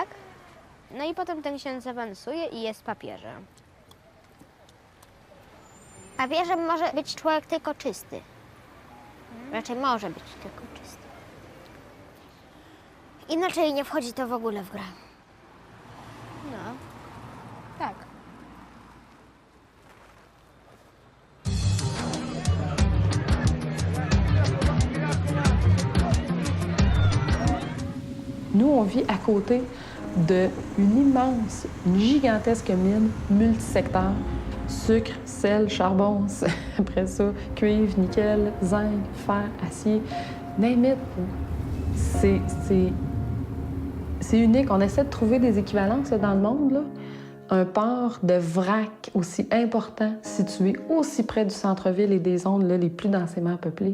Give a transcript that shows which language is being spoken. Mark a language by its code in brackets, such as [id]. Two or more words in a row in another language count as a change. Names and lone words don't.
[pl] No i potem ten ksiądz awansuje i jest papieżem. Papieżem może być człowiek tylko czysty. Raczej może być tylko czysty. Inaczej nie wchodzi to w ogóle w grę. No, tak. [fr] Nous, on vit à côté une gigantesque mine multisecteur. Sucre, sel, charbon, après ça, cuivre, nickel, zinc, fer, acier, [en] name it. [fr] C'est unique. On essaie de trouver des équivalences là, dans le monde. Là. Un port de vrac aussi important, situé aussi près du centre-ville et des zones là, les plus densément peuplées.